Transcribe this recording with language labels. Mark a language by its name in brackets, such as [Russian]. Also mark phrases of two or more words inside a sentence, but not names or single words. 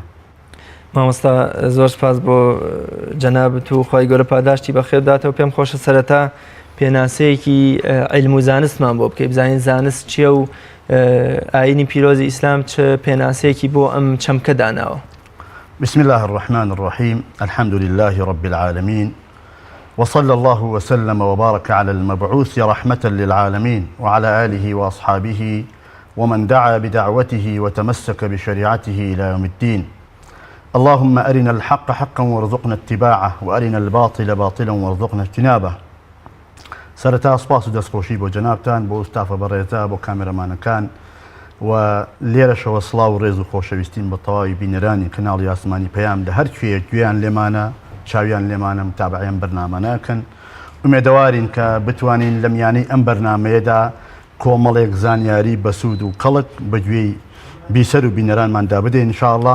[Central Kurdish] مامۆستا زۆر سپاس بۆ جەنابەت و خوای گەورە پاداشتی بەخێر بداتەوە. پێم خۆشە سەرەتا پێناسەیەکی عیلم و زانستمان بۆ بکەی بزانین زانست چییە و ئاینی پیرۆزی ئیسلام چ پێناسەیەکی بۆ ئەم چەمکە داناوە. [Arabic] بسم الله الرحمن الرحيم الحمد لله رب العالمين وصلى الله وسلم وبارك على المبعوث رحمة للعالمين وعلى آله وأصحابه ومن دعا بدعوته وتمسك بشريعته إلى يوم الدين. اللهم أرنا الحق حقا وارزقنا اتباعه وأرنا الباطل باطلا وارزقنا اجتنابه. [Central Kurdish] سەرەتا سپاس و دەستخۆشی بۆ جەنابتان بۆ ئوستافە بەڕێزە بۆ کامێرەمانەکان و لێرەشەوە سڵاو و ڕێز و خۆشەویستین بە تەواوی بینەرانی کەناڵی ئاسمانی پەیام لە هەر کوێیەک گوێیان لێمانە چاویان لێمانە متابعەیان بەرنامە ناکەن. ئومێدەوارین کە بتوانین لە میانەی ئەم بەرنامەیەدا کۆمەڵێک زانیاری بەسوود و کەڵک بەگوێی بیسەر و بینەرانماندا بدەین [Arabic] ئینشاءڵڵا.